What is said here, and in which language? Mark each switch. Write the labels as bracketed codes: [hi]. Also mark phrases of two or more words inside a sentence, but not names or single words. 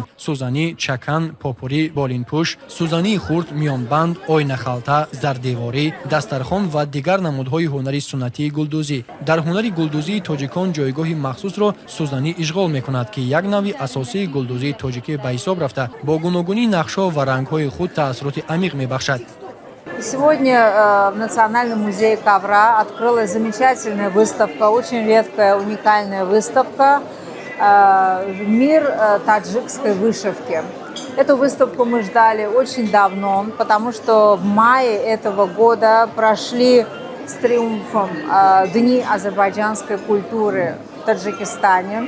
[tg] سوزنی، چکن، پاپوری، بالینپوش، سوزنی خرد، میانبند، آینه خلطه، زردیواری، دسترخوان و دیگر نمودهای هنری سنتی گلدوزی. در هنر گلدوزی تاجیکان جایگاه مخصوص را سوزنی اشغال می‌کند که یک نوع اساسی گلدوزی تاجیکی به حساب رفته با گوناگونی نقش‌ها و رنگ‌های خود تأثیرات عمیق می‌بخشد. [ru] Сегодня в Национальном музее ковра открылась замечательная выставка, очень редкая, уникальная выставка «Мир таджикской вышивки». Эту выставку мы ждали очень давно, потому что в мае этого года прошли с триумфом Дни азербайджанской культуры в Таджикистане.